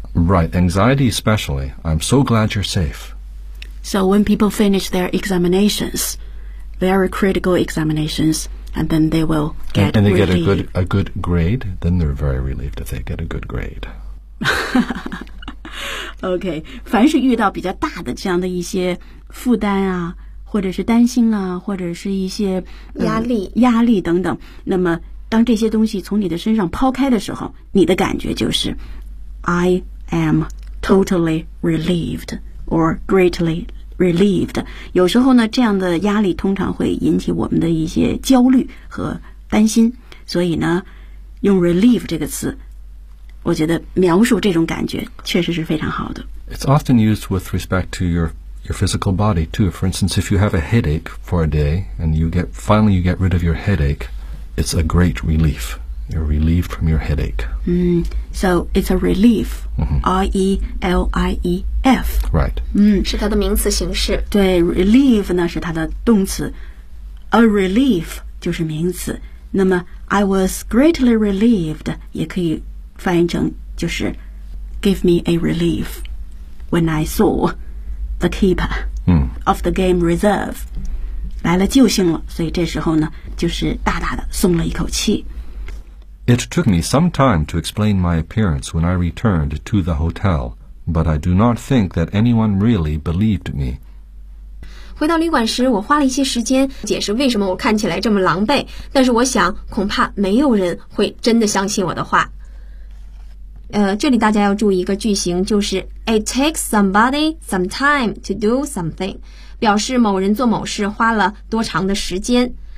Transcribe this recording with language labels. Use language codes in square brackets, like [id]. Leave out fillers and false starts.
[en] Right, anxiety especially. I'm so glad you're safe. So when people finish their examinations, very critical examinations, and then they will get and they relieved. get a good grade, then they're very relieved if they get a good grade. [zh] Okay, 凡是遇到比较大的这样的一些负担啊或者是担心啊或者是一些压力等等，那么当这些东西从你的身上抛开的时候，你的感觉就是 [en] I am totally relieved or greatly relieved。 [zh] 有时候呢，这样的压力通常会引起我们的一些焦虑和担心，所以呢用 relieve 这个词，我觉得描述这种感觉确实是非常好的。 [en] It's often used with respect to your physical body too. For instance, if you have a headache for a day and you finally get rid of your headache, it's a great relief. You're relieved from your headache. So it's a relief. R-E-L-I-E-F. Right. [zh] 是它的名词形式。对 ,relief 呢是它的动词。 [en] A relief [zh] 就是名词。那么 [en] I was greatly relieved [zh] 也可以翻译成就是 [en] give me a relief when I saw... The keeper of the game reserve [zh] 来了救星了，所以这时候呢，就是大大的松了一口气。 [en] It took me some time to explain my appearance when I returned to the hotel, but I do not think that anyone really believed me. [zh] 回到旅馆时，我花了一些时间解释为什么我看起来这么狼狈，但是我想，恐怕没有人会真的相信我的话。这里大家要注意一个句型，就是 [en] It takes somebody some time to do something， [zh] 表示某人做某事花了多长的时间。